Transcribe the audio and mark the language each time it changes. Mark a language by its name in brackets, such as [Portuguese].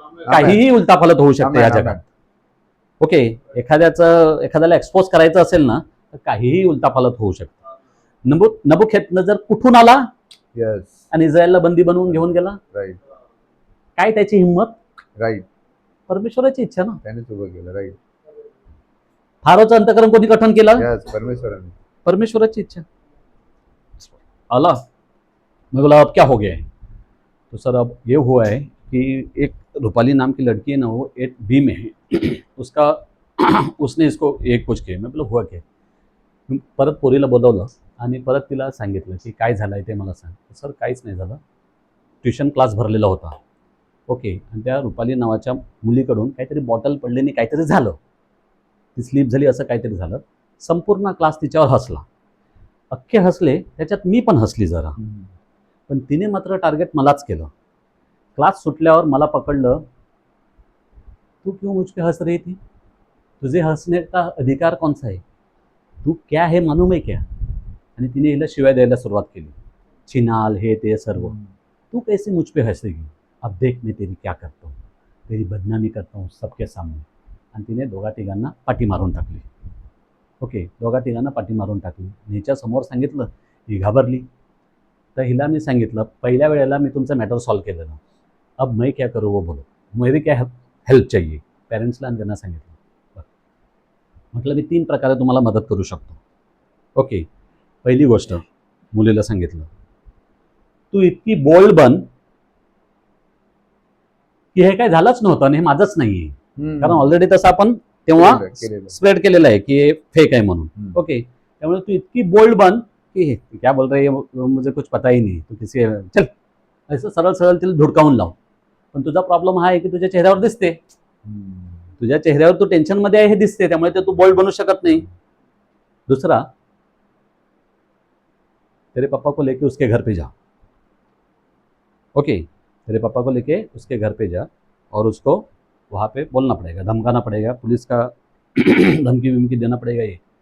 [Marathi] काहीही उलथापालथ होऊ शकते या जगात. ओके. एखाद्याला एक्सपोज करायचं असेल ना, तर काहीही उलथापालथ होऊ शकतं. नबुखेतनजर कुठून आला [English] yes, [Marathi] आणि इस्रायलला बंदी बनवून घेऊन गेला. [English] right, [Marathi] काय त्याची हिंमत? [English] Right. [Marathi] परमेश्वराची इच्छा ना. त्यानेच उभं केलं. राईट. फारोचं अंतःकरण कोणी गठन केलं? यस, परमेश्वराने. परमेश्वराची इच्छा. [Hindi] अल्लाह, मैं बोला अब क्या हो गया है? तो सर अब ये हुआ है कि एक रूपाली नाम की लड़की है ना, वो 8B में है. उसका उसने इसको एक कुछ किया. मैं बोला हुआ क्या? [Marathi] परत पोरीला बोलवलं आणि परत तिला सांगितलं की काय झालं आहे ते मला सांग. सर काहीच नाही झालं, ट्युशन क्लास भरलेला होता. ओके. आणि त्या रुपाली नावाच्या मुलीकडून काहीतरी बॉटल पडली आणि काहीतरी झालं, ती स्लीप झाली, असं काहीतरी झालं. संपूर्ण क्लास तिच्यावर हसला, अख्खे हसले, त्याच्यात मी पण हसली जरा. पण तिने मात्र टार्गेट मलाच केलं. क्लास सुटल्यावर मला पकडलं, [Hindi] तू क्यों मुझ पे हंस रही थी? तुझे हंसने का अधिकार कौन सा है? तू क्या है मालूम है क्या? [Marathi] आणि तिने हिला शिवाय द्यायला सुरुवात केली, छिनाल हे ते सर्व. [Hindi] तू कैसे मुझ पे हंसेगी? अब देख मैं तेरी क्या करता हूँ, तेरी बदनामी करता हूँ सबके सामने. [Marathi] आणि तिने दोघा तिघांना पाठी मारून टाकली. ओके. दोघा तिघांना पाठी मारून टाकली. हिच्या समोर सांगितलं, ही घाबरली. तर हिला मी सांगितलं, पहिल्या वेळेला मी तुमचं मॅटर सॉल्व्ह केलं ना, [Hindi] अब मैं क्या करूँ वो बोलो, मेरी क्या हेल्प चाहिए. [Marathi] पॅरेंट्सला आणि त्यांना सांगितलं. म्हटलं मी 3 प्रकारे तुम्हाला मदत करू शकतो. ओके. पहिली गोष्ट मुलीला सांगितलं, तू इतकी बोल्ड बन की हे काय झालंच नव्हतं आणि हे माझंच नाही आहे, कारण ऑलरेडी तसं आपण तेव्हा स्प्रेड केलेलं आहे की हे फेक आहे म्हणून. ओके. त्यामुळे तू इतकी बोल्ड बन की [Hindi] क्या बोल रही है मुझे कुछ पता ही नहीं, तू किसी चल, [Marathi] असं सरळ सरळ तिला धुडकावून लाव. पण तुझा प्रॉब्लेम हा आहे की तुझ्या चेहऱ्यावर दिसते, तुझ्या चेहऱ्यावर तू टेन्शनमध्ये आहे हे दिसते, त्यामुळे ते तू बोल्ड बनू शकत नाही. [Hindi] दूसरा, तेरे पापा को लेके उसके घर पे जा. ओके. तेरे पापा को लेके उसके घर पे जा और उसको वहाँ पे बोलना पड़ेगा, धमकाना पड़ेगा, पुलिस का धमकी वमकी देना पड़ेगा ये.